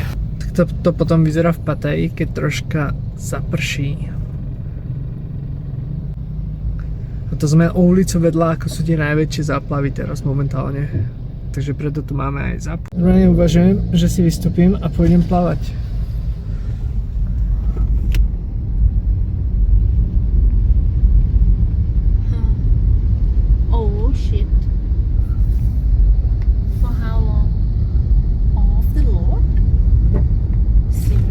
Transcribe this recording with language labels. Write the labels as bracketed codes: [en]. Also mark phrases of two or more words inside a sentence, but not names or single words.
[sk] Tak to potom vyzerá v Pattaji, keď troška zaprší. A to sme o ulicu vedľa, ako sú tie najväčšie záplavy teraz momentálne. Takže preto tu máme aj záplav. Normálne uvažujem, že si vystúpim a pôjdem plávať. [en] Oh shit. For how long? Off the Lord? Seriously?